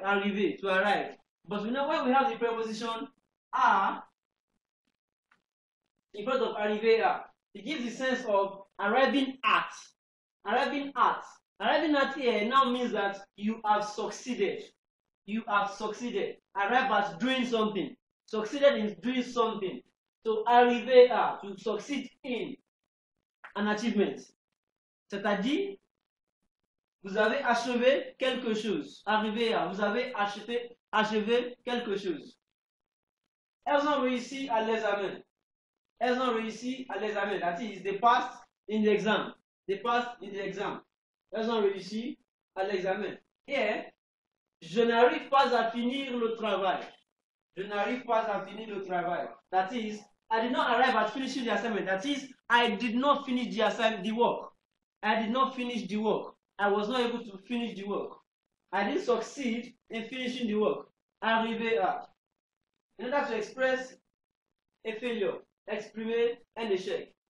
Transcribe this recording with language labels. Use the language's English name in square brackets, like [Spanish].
[English] Arriver, to arrive. But we know when we have the preposition à in front of arriver à, it gives the sense of arriving at. Arriving at. Arriving at here now means that you have succeeded. You have succeeded. Arrive at doing something. Succeeded in doing something. So arriver à, to succeed in an achievement. [French] C'est-à-dire, vous avez achevé quelque chose. Arriver à, vous avez achevé quelque chose. Elles ont réussi à l'examen. Elles ont réussi à l'examen. [English] That is, they passed in the exam. They passed in the exam. [French] Elles ont réussi à l'examen. Et je n'arrive pas à finir le travail. Je n'arrive pas à finir le travail. [English] That is, I did not arrive at finishing the assignment. That is, I did not finish the work. I did not finish the work. I was not able to finish the work. I didn't succeed in finishing the work. Arriver à. In order to express a failure, [French] exprimer un échec.